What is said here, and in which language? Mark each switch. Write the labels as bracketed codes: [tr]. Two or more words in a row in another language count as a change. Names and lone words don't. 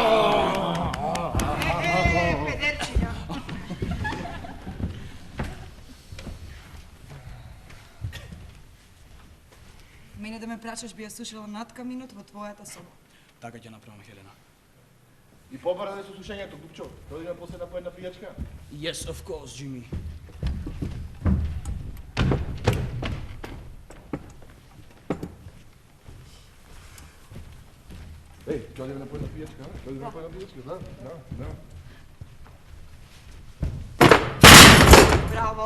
[mk] Педерчиња. Мене да ме прачаш би ја сушила над каминот во твојата соба. Така ќе направам, Хелена. И побараде со сушењето, Дупчо. Додиме после на поедна пијачка. [en] Yes, of course, Джими. [mk] Еј, ќе одиме на поедна пијачка, а? Ќе одиме на поедна пијачка, да. Браво.